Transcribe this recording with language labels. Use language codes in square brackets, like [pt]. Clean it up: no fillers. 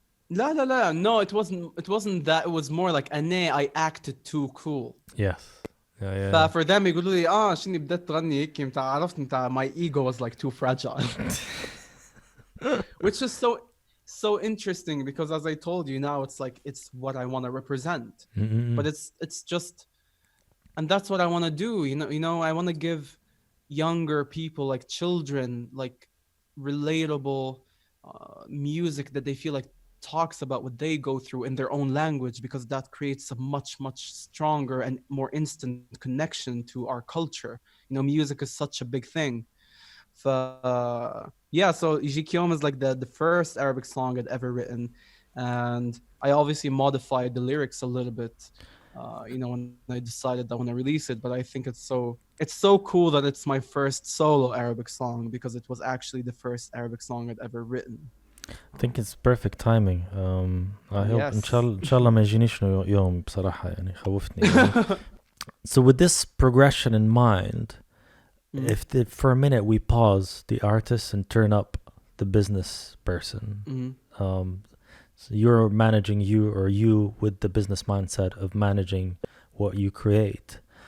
[en] لا no, it wasn't that. It was more like I acted too cool. Yes. Yeah. For them [ar] يقولوا لي شني بدأت تغني هيك متاع عرفت متاع [en] my ego was like too fragile. Which is so interesting because as I told you now it's like it's what I want to represent. But it's just, and that's what I want to do, you know I want to give younger people, like children, like relatable music that they feel like talks about what they go through in their own language, because that creates a much stronger and more instant connection to our culture. You know, music is such a big thing. Yeah, so يجيك يوم is like the first Arabic song I'd ever written, and I obviously modified the lyrics a little bit, you know, when I decided I want to release it. But I think it's so cool that it's my first solo Arabic song because it was actually the first Arabic song I'd ever written. I think it's perfect timing. I hope Yes. [ar] إن شاء الله ما يجينيش يوم بصراحة يعني خوفتني. [en] So with this progression in mind, if for a minute we pause the artist and turn up the business person, so you're managing you with the business mindset of managing what you create.